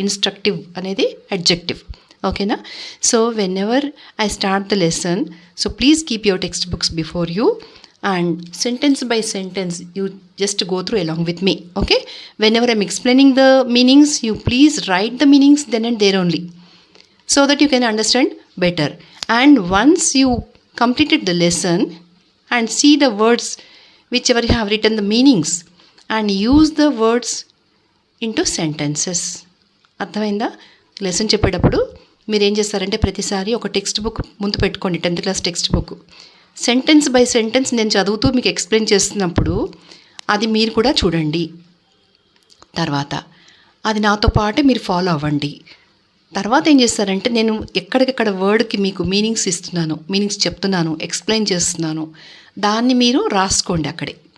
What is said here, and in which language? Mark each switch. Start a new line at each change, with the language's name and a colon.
Telugu: Instructive అనేది adjective. ఓకేనా?
English: So whenever I start the lesson, so please keep your text books before you and sentence by sentence you just go through along with me. Okay, whenever I'm explaining the meanings, you please write the meanings then and there only, so that you can understand better. And once you completed the lesson and see the words whichever you have written the meanings and use the words into sentences.
Telugu: అర్థమైందా? Lesson చెప్పేటప్పుడు మీరు ఏం చేస్తారంటే ప్రతిసారి ఒక text book ముందు పెట్టుకోండి, 10th class text book. Sentence by sentence నేను చదువుతూ మీకు ఎక్స్ప్లెయిన్ చేస్తున్నప్పుడు అది మీరు కూడా చూడండి. తర్వాత అది నాతో పాటే మీరు ఫాలో అవ్వండి. తర్వాత ఏం చేస్తారంటే నేను ఎక్కడికెక్కడ వర్డ్కి మీకు మీనింగ్స్ ఇస్తున్నాను, మీనింగ్స్ చెప్తున్నాను, ఎక్స్ప్లెయిన్ చేస్తున్నాను, దాన్ని మీరు రాసుకోండి అక్కడే.